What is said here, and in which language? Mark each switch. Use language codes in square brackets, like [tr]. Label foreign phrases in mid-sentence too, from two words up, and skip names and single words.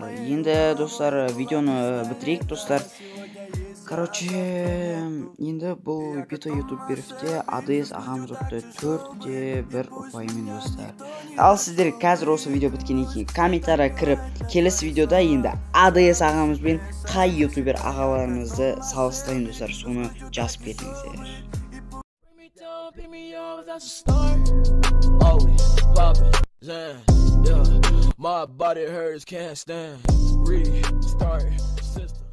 [kk] Енді достар, видеоны бітірейік достар. Короче, енді бұл битва ютуберде Адес ағамыз ұтты 4-1 ұпаймен достар. Ал сіздер қазір осы видео біткеннен кейін комментария кіріп, келесі видеода енді Адес ағамыз бен қай ютубер ағаларымызды салыстырайын достар, соны жазып кетіңіздер. [en] Pick me up, that's a start. Always poppin', yeah. My body hurts, can't stand. Restart system.